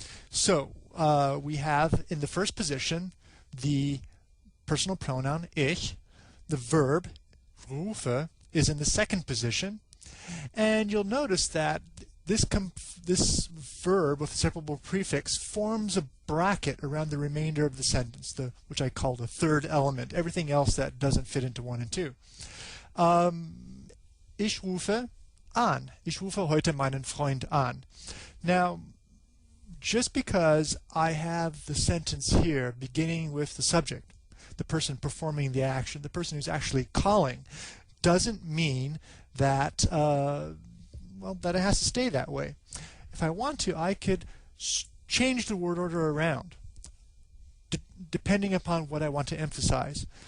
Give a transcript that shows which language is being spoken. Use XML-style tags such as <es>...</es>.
<en>So, we have in the first position the personal pronoun ich, the verb rufe is in the second position, and you'll notice that this verb with the separable prefix forms a bracket around the remainder of the sentence, which I call the third element, everything else that doesn't fit into 1 and 2.</en> <de>Ich rufe an. Ich rufe heute meinen Freund an.</de> <en>Now, just because I have the sentence here beginning with the subject, the person performing the action, the person who's actually calling, doesn't mean that that it has to stay that way. If I want to, I could change the word order around, depending upon what I want to emphasize.</en>